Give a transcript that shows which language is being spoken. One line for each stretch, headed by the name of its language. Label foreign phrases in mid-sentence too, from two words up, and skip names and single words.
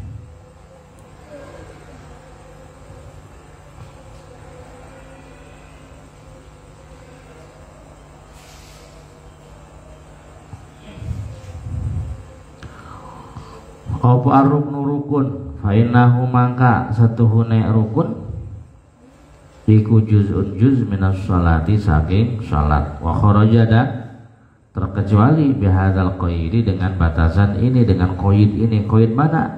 Arabic: apa الركن ركن فإنه
Javanese: mangka satuhune rukun iku
Arabic: جزء جزء من الصلاة
Javanese: saking salat
Arabic: وخرج terkecuali بهذا القيد
Indonesian: dengan batasan ini dengan qaid ini. Qaid mana?